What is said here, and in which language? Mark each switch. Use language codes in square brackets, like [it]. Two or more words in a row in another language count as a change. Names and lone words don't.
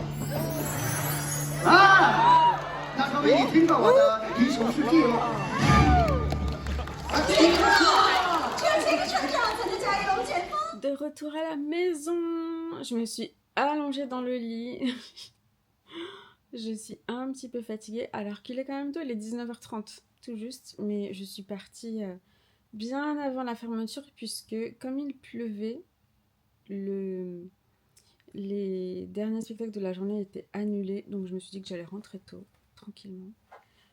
[zh] 啊，那说明你听过我的英雄事迹哦。听过，只有这个船长才能驾驭龙卷风。 [fr] De retour à la maison, je me suis allongée dans le lit. Je suis un petit peu fatiguée, alors qu'il est quand même tôt, il est 19h30, tout juste, mais je suis partie bien avant la fermeture, puisque comme il pleuvait, les derniers spectacles de la journée étaient annulés, donc je me suis dit que j'allais rentrer tôt, tranquillement.